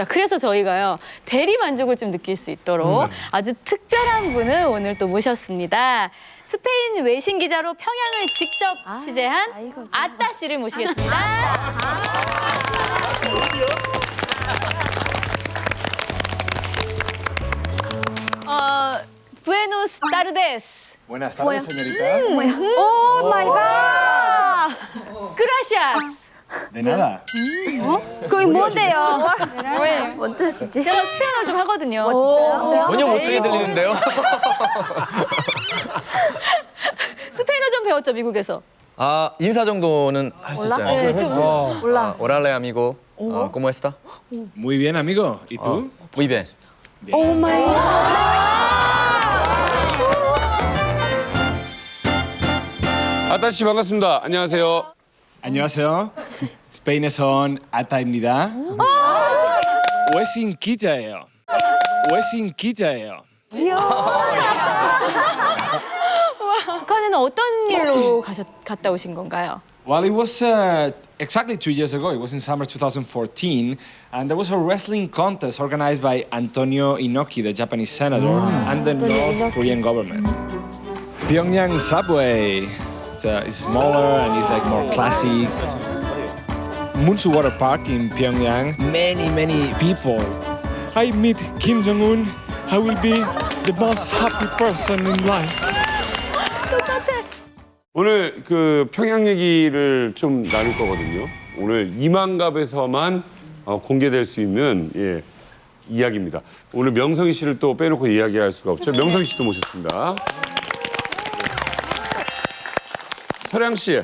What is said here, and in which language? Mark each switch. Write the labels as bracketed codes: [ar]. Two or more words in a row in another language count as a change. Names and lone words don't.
[ko] 그래서 저희가요 대리 만족을 좀 느낄 수 있도록 아주 특별한 분을 오늘 또 모셨습니다. 스페인 외신 기자로 평양을 직접 취재한 아따 씨를 모시겠습니다. [es] Buenas tardes. Buenas tardes, señorita. [en] Oh my god. 그라시아스. [es] De nada. [ko] 그게 뭔데요? 뭐예요? 뭔 뜻이지? 제가 스페인어를 좀 하거든요. 진짜요? 전혀 못하게 들리는데요. 스페인어 좀 배웠죠, 미국에서. 인사 정도는 할 수 있잖아요. 네, 좀 몰라. [es] Orale, amigo. ¿Cómo está? Muy bien, amigo. ¿Y tú? Muy bien. [en] Oh my god. [ko] 아따 씨 반갑습니다. 안녕하세요. 안녕하세요. 스페인에선 아타입니다. 외신 기자예요. 외신 기자예요. 북한에는 어떤 일로 갔다 오신 건가요? [en] Well, it was exactly 2 years ago. It was in summer 2014, and there was a wrestling contest organized by Antonio Inoki, the Japanese senator, and the North Korean government. Pyongyang subway is smaller and it's like more classic. Munsu Water Park in Pyongyang, many people. I meet Kim Jong-un. I will be the most happy person in life. [ko] 오늘 그 평양 얘기를 좀 나눌 거거든요. 오늘 이만갑에서만 공개될 수 있는 이야기입니다. 오늘 명성희 씨를 또 빼놓고 이야기할 수가 없죠. 명성희 씨도 모셨습니다. 설양 씨,